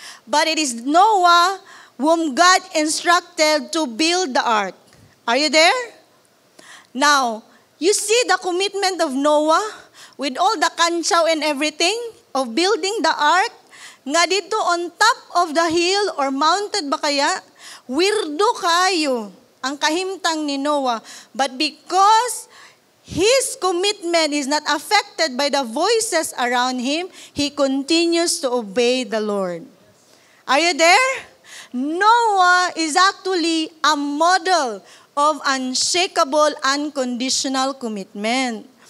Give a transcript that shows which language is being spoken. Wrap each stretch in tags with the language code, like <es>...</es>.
<en>But it is Noah whom God instructed to build the ark. Are you there? Now, you see the commitment of Noah with all the kantsaw and everything of building the ark.</en> <ceb>Nga dito</ceb> <en>on top of the hill or mounted</en> <ceb>ba kaya? Weirdo kayo ang kahimtang ni Noah.</ceb> <en>But because his commitment is not affected by the voices around him, he continues to obey the Lord. Are you there? Noah is actually a model of unshakable, unconditional commitment.</en>